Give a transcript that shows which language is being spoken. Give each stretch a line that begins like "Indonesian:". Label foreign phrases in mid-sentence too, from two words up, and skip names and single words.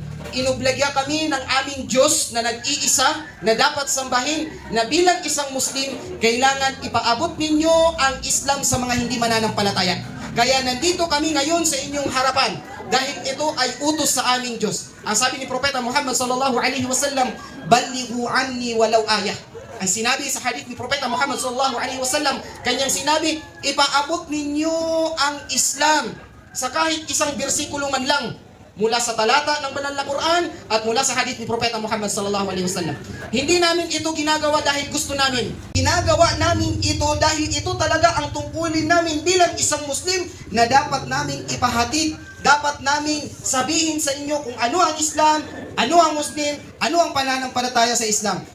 Filipino: Inobligya kami ng aming Diyos na nag-iisa, na dapat sambahin, na bilang isang Muslim, kailangan ipaabot ninyo ang Islam sa mga hindi mananampalataya. Kaya nandito kami ngayon sa inyong harapan dahil ito ay utos sa aming Diyos. Ang sabi ni Propeta Muhammad
Arabic: صلى الله عليه وسلم, "بلغوا عني ولو آية."
Filipino: Ang sinabi sa hadith ni Propeta Muhammad
Arabic: صلى الله عليه وسلم,
Filipino: kanyang sinabi, ipaabot ninyo ang Islam sa kahit isang bersikulo man lang mula sa talata ng banal na Quran at mula sa hadith ni Propeta Muhammad
Arabic: صلى الله عليه وسلم.
Filipino: Hindi namin ito ginagawa dahil gusto namin. Ginagawa namin ito dahil ito talaga ang tungkulin namin bilang isang Muslim na dapat naming ipahatid, dapat naming sabihin sa inyo kung ano ang Islam, ano ang Muslim, ano ang pananampalataya sa Islam.